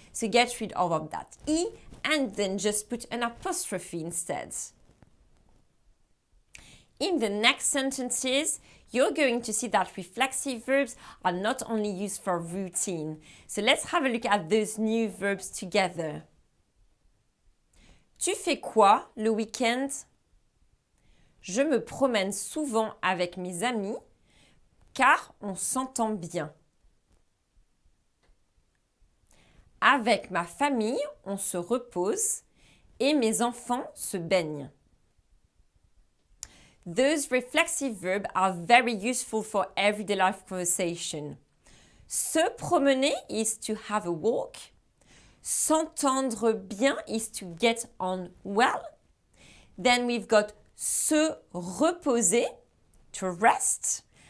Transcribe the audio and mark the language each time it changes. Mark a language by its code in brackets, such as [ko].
[en] So get rid of that e and then just put an apostrophe instead. In the next sentences, you're going to see that reflexive verbs are not only used for routine. So let's have a look at those new verbs together. [fr] Tu fais quoi le week-end? Je me promène souvent avec mes amis car on s'entend bien. Avec ma famille, on se repose et mes enfants se baignent. [en] Those reflexive verbs are very useful for everyday life conversation. [fr] Se promener [en] is to have a walk. [fr] S'entendre bien [en] is to get on well. Then we've got [fr] se reposer, [en] to rest.